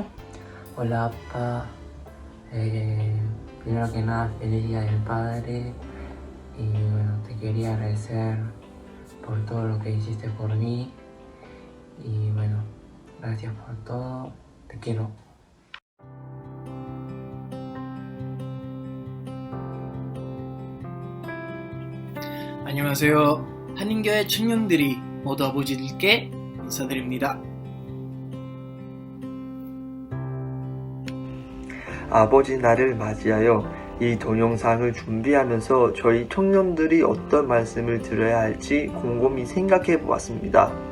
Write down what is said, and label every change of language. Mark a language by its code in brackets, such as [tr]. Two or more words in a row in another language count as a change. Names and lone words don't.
[es] Hola, papá. Primero que nada, feliz Día del Padre. Y bueno, te quería agradecer por todo lo que hiciste por mí. Y bueno, gracias por todo. Te quiero. [ko] 안녕하세요. 한인교회 청년들이 모두 아버지들께 인사드립니다. 아버지 날을 맞이하여 이 동영상을 준비하면서 저희 청년들이 어떤 말씀을 드려야 할지 곰곰이 생각해 보았습니다.